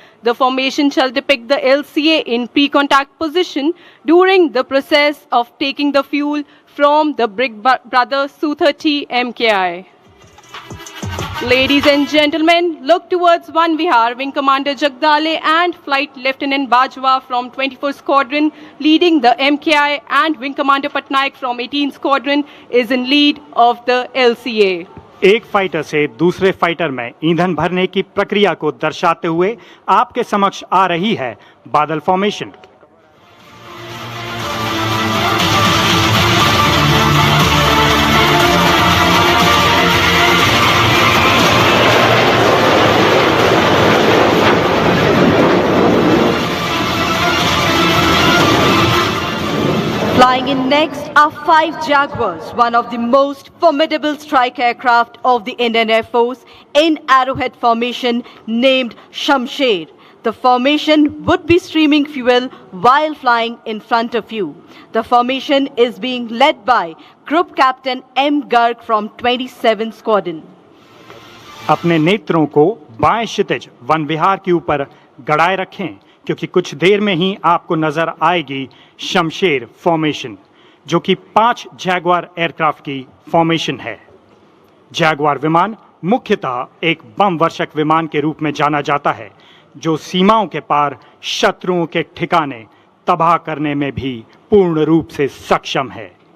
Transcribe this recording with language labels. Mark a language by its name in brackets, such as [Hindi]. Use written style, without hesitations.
[English] The formation shall depict the LCA in pre-contact position during the process of taking the fuel from the Big Brother Su-30 MKI. Ladies and gentlemen, look towards One Vihar. Wing Commander Jagdale and Flight Lieutenant Bajwa from 24 Squadron leading the MKI, and Wing Commander Patnaik from 18 Squadron is in lead of the LCA. [Hindi] एक fighter से दूसरे fighter में ईंधन भरने की प्रक्रिया को दर्शाते हुए आपके समक्ष आ रही है बादल formation. [English] Flying in next are 5 Jaguars, one of the most formidable strike aircraft of the Indian Air Force in arrowhead formation named Shamsher. The formation would be streaming fuel while flying in front of you. The formation is being led by Group Captain M. Garg from 27 Squadron. [Hindi] अपने नेत्रों को बाएं क्षितिज one विहार के ऊपर गड़ाए रखें, क्योंकि कुछ देर में ही आपको नजर आएगी शमशेर फॉर्मेशन, जो कि 5 जैगवार एयरक्राफ्ट की फॉर्मेशन है। जैगवार विमान मुख्यतः एक बम वर्षक विमान के रूप में जाना जाता है, जो सीमाओं के पार शत्रुओं के ठिकाने तबाह करने में भी पूर्ण रूप से सक्षम है।